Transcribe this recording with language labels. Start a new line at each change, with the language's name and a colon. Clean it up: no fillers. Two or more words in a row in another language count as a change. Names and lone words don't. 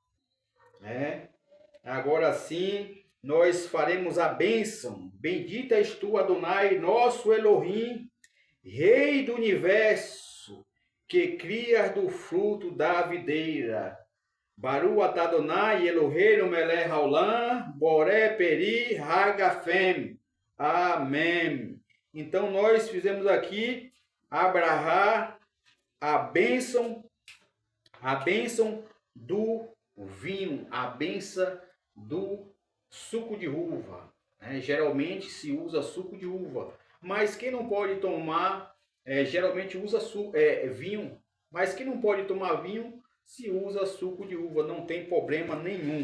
Portuguese: Agora sim, nós faremos a bênção. Bendita és tu, Adonai, nosso Elohim, Rei do universo, que crias do fruto da videira.
Hebrew: ברוך אתה אדוני, אלוהינו מלך העולם, בורא פרי הגפן.
Portuguese: Amém. Então nós fizemos aqui abrahar a bênção do vinho, a bênção do suco de uva. Geralmente se usa suco de uva, mas quem não pode tomar, geralmente usa vinho, mas quem não pode tomar vinho, se usa suco de uva, não tem problema nenhum.